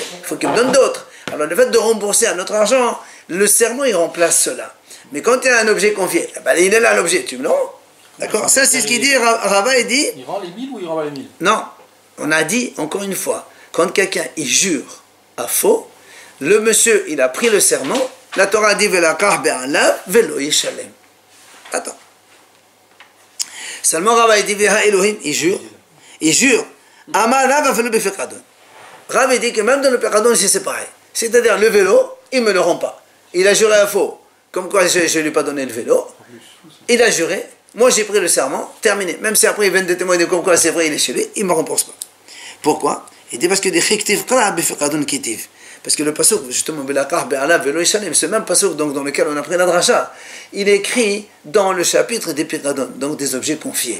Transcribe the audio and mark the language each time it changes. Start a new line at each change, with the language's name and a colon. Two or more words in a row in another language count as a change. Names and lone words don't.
French: Il faut qu'il me donne d'autres. Alors le fait de rembourser à notre argent, le serment il remplace cela. Mais quand il y a un objet confié, ben, il est là l'objet, tu me le rends. D'accord? Ça c'est ce qu'il dit, Rava il dit. Il rend les 1000 ou il rend pas les 1000? Non, on a dit encore une fois, quand quelqu'un il jure à faux, le monsieur il a pris le serment, la Torah dit
Hebrew: ולקח בעליו ולא ישלם.
French: Attends. Seulement Rava il dit
Hebrew: והאלהים,
French: il jure.
Hebrew: אמר רב אפילו בפקדון.
French: Rav dit que même dans le pekadon c'est pareil. C'est-à-dire le vélo, il ne me le rend pas. Il a juré à faux, comme quoi je ne lui ai pas donné le vélo. Il a juré, moi j'ai pris le serment, terminé. Même si après il vient de témoigner comme quoi c'est vrai, il est chez lui, il ne me rembourse pas. Pourquoi? Il dit parce que des chiktiv kitiv. Parce que le pasuk, justement, ce même pasuk donc, dans lequel on a pris la dracha, il est écrit dans le chapitre des pekadon, donc des objets confiés.